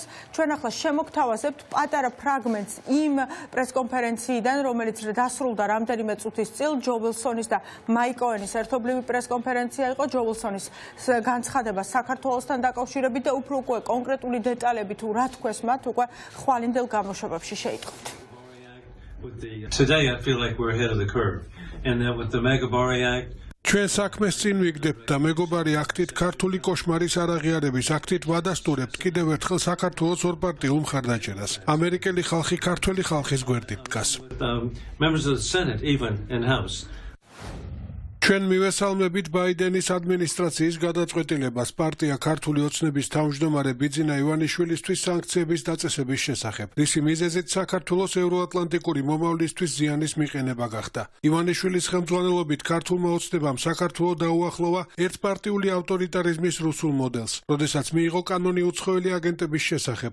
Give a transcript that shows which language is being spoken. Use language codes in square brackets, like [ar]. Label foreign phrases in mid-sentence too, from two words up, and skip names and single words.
[ka] ჩვენ ახლა შემოგთავაზებთ პატარა ფრაგმენტს იმ პრესკონფერენციიდან, რომელიც დასრულდა რამდენიმე წუთის წინ, ჯო ვილსონის და მაიკ კოენის ერთობლივი პრესკონფერენცია იყო. ჯო ვილსონის განცხადება საქართველოსთან დაკავშირებით და უფრო უკვე კონკრეტული დეტალები თუ რა თქვეს მათ უკვე ხვალინდელ გამოშვებებში შეიტყოთ. [en] Today I feel like we're ahead of the curve and that with the Megabari Act [ka] ჩვენ საქმეს წინ ვიგდებთ და მეგობარი აქტით ქართული კოშმარის არაღიარების აქტით ვადასტურებთ კიდევ ერთხელ საქართველოს ორპარტიულ მხარდაჭერას. ამერიკელი ხალხი ქართველი ხალხის გვერდით დგას. [en] members of the Senate even in House. [ka] ჩვენ მივესალმებით ბაიდენის ადმინისტრაციის გადაწყვეტილებას პარტია ქართული ოცნების თავმჯდომარე ბიძინა ივანიშვილისთვის სანქციების დაწესების შესახებ. რისი მიზეზით საქართველოს ევროატლანტიკური მომავლისთვის ზიანის მიყენება გახდა. ივანიშვილის ხელმძღვანელობით ქართულმა ოცნებამ საქართველოს დაუახლოვა ერთპარტიული ავტორიტარიზმის რუსულ მოდელს, როდესაც მიიღო კანონი უცხოელი აგენტების შესახებ.